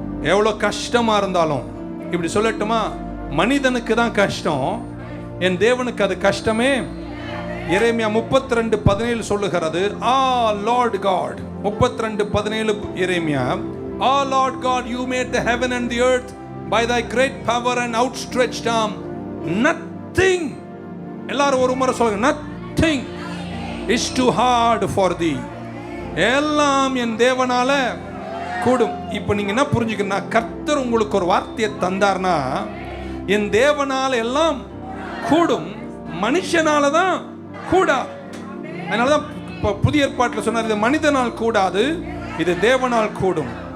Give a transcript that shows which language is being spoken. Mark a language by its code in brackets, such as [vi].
[ta] எவ்வளவு கஷ்டமா இருந்தாலும், இப்படி சொல்லட்டுமா, மனிதனுக்கு தான் கஷ்டம், என் தேவனுக்கு அது கஷ்டமே. எரேமியா 32:17 சொல்லுகிறது, [en] Ah Lord God. 32:17 எரேமியா, ah Lord God, you made the heaven and the earth by thy great power and outstretched arm. Nothing, [ta] எல்லாரும் ஒரு முறை சொல்லுங்க, [en] nothing is too hard for thee. [ta] எல்லாம் என் தேவனால கூடும். இப்போ நீங்க என்ன புரிஞ்சுக்கணும்? கர்த்தர் உங்களுக்கு ஒரு வார்த்தையை தந்தார்னா, என் தேவனால எல்லாம் கூடும், மனுஷனால தான் கூடாது. அதனாலதான் புதிய ஏற்பாட்டில் சொன்னார், இது மனிதனால் கூடாது, இது தேவனால் கூடும்.